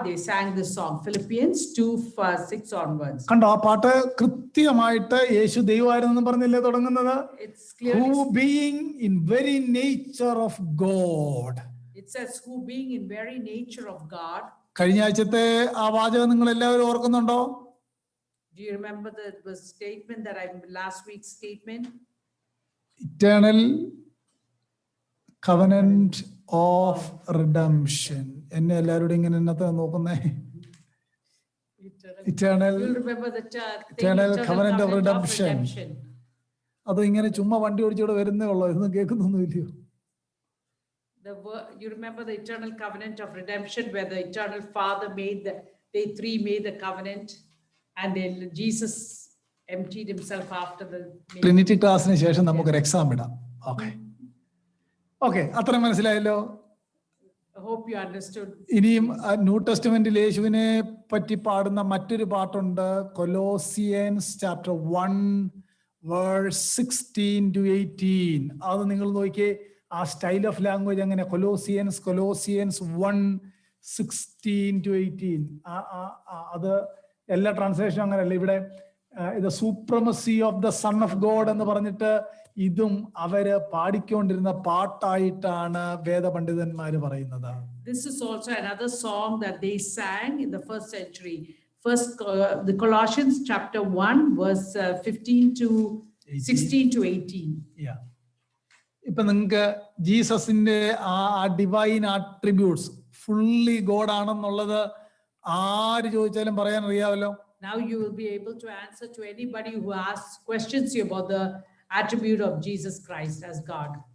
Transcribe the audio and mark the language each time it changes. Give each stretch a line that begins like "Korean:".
English: They sang this song, Philippians 2:6 onwards.
Malayalam: കണ്ടോ, ആ പാട്ട് കൃത്യമായിട്ട് യേശു ദൈവമായിരുന്നെന്ന് പറഞ്ഞില്ലേ തുടങ്ങുന്നത്?
English: It's clearly, Who being in very nature of God. it says, who being in very nature of God.
Malayalam: കഴിഞ്ഞ ആഴ്ചത്തെ ആ വാചകം നിങ്ങൾ എല്ലാവരും ഓർക്കുന്നുണ്ടോ?
English: Do you remember the statement that last week's statement? Eternal covenant of redemption.
Malayalam: എന്നെ എല്ലാവരോടും ഇങ്ങനെ എന്നത്തെ നോക്കുന്നേ?
English: Eternal You'll remember the eternal covenant of redemption.
Malayalam: അത് ഇങ്ങനെ ചുമ്മാ വണ്ടി ഓടിച്ചോടെ വരുന്നേ ഉള്ളൂ, ഇതൊന്നും കേൾക്കുന്നൊന്നും ഇല്ലയോ?
English: You remember the eternal covenant of redemption, where the eternal Father they three made the covenant, and then Jesus emptied himself after the
Malayalam: Trinity ക്ലാസ്സിന് ശേഷം നമുക്കൊരു എക്സാം ഇടാം. ഓക്കെ, അത്രയും മനസ്സിലായല്ലോ?
English: I hope you understood.
Malayalam: ഇനിയും ന്യൂ ടെസ്റ്റ്മെന്റിൽ യേശുവിനെ പറ്റി പാടുന്ന മറ്റൊരു പാട്ടുണ്ട്, കൊലോസിയൻസ് ചാപ്റ്റർ 1 വേഴ്സ് 16 to 18. അത് നിങ്ങൾ നോക്കിയേ, ആ സ്റ്റൈൽ ഓഫ് ലാംഗ്വേജ് അങ്ങനെ, കൊലോസിയൻസ് 1:16 to 18. അത് എല്ലാ ട്രാൻസ്ലേഷനും അങ്ങനെയല്ല. ഇവിടെ ഇത് supremacy of the son of God എന്ന് പറഞ്ഞിട്ട് ഇതും അവര് പാടിക്കൊണ്ടിരുന്ന പാട്ടായിട്ടാണ് വേദപണ്ഡിതന്മാര് പറയുന്നത്.
English: This is also another song that they sang in the first century. The Colossians chapter 1 verse 16 to 18. Yeah.
Malayalam: ഇപ്പൊ നിങ്ങൾക്ക് ജീസസിന്റെ ആ ഡിവൈൻ ആട്രിബ്യൂട്ട്സ് ഫുള്ളി ഗോഡ് ആണെന്നുള്ളത് ആര് ചോദിച്ചാലും പറയാൻ അറിയാമല്ലോ.
English: Now you will be able to answer to anybody who asks questions you about the attribute of Jesus Christ as God.